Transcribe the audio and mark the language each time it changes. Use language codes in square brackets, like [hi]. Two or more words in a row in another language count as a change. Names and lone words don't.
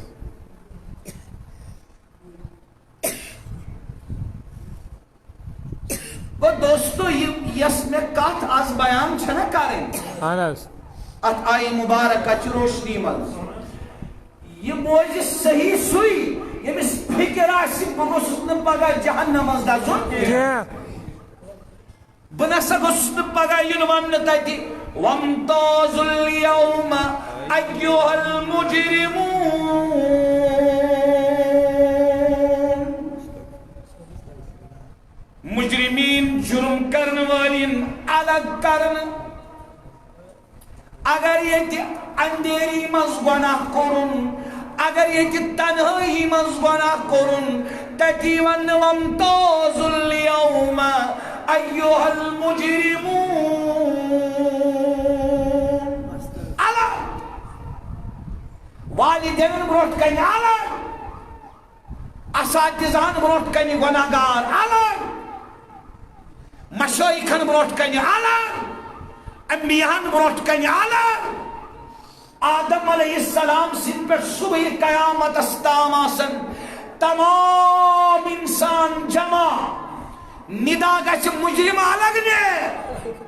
[ks] گوٚو دوستو یۄس مےٚ کتھ آز بیان چھنہ کرٕنۍ اہن حظ اتھ آیہِ مُبارکچہِ روشنی منٛز یہِ بوزِ صحیح سُے ییٚمِس فِکر آسہِ بہٕ گوٚژھُس نہٕ پگاہ جہنم منٛز دزُن بہٕ نسا گوٚژھُس نہٕ پگاہ یُن وننہٕ تتہِ [ar] وامتازُ اليوم أيها المجرمون [ks] مجرمین جرم کرن والین الگ کرن اگر ییٚتہِ اندھیری منٛز گۄناہ کوٚرُن اگر ییٚتہِ تنہٲیی منٛز گۄناہ کوٚرُن تتی وننہٕ [ar] وامتازُ اليوم أيها المجرمون [ks] الگ والدین برونٛٹھ کنہِ الگ اساتذہن برونٛٹھ کنہِ گۄناہگار الگ مشٲیخن برونٛٹھ کنہِ الگ انبیاہن برونٛٹھ کنہِ الگ آدم [ar] علیہ السلام [ks] سٕنٛدِ پٮ۪ٹھ صبحِ قیامتس تام آسن تمام انسان جمع ندا گژھِ مجرم الگ نے